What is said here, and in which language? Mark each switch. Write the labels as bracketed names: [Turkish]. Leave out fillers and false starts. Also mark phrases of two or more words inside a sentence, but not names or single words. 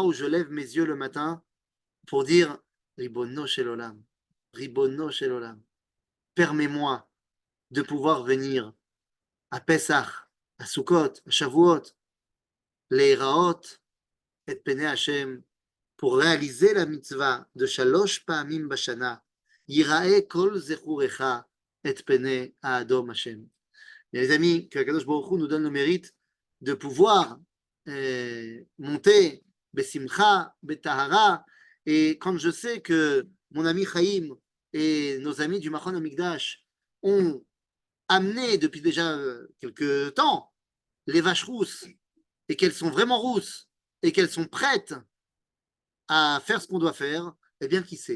[French] où je lève mes yeux le matin pour dire [Hebrew] רבונו של עולם, רבונו של עולם, [French] permets-moi de pouvoir venir à Pesach, à Sukkot, à Shavuot, les Raot, et [Hebrew] פני השם, [French] pour réaliser la mitzvah de [Hebrew] שלוש פעמים בשנה, יראה כל זכורך, [French] et [Hebrew] פני אדון השם. [French] Et les amis, que [Hebrew] קדוש ברוך הוא [French] nous donne le mérite de pouvoir monter [Hebrew] בשמחה, בטהרה. [French] Et quand je sais que mon ami Chaim et nos amis du Machon Amigdash ont amené depuis déjà quelques temps les vaches rousses et qu'elles sont vraiment rousses et qu'elles sont prêtes à faire ce qu'on doit faire, eh bien, qui sait?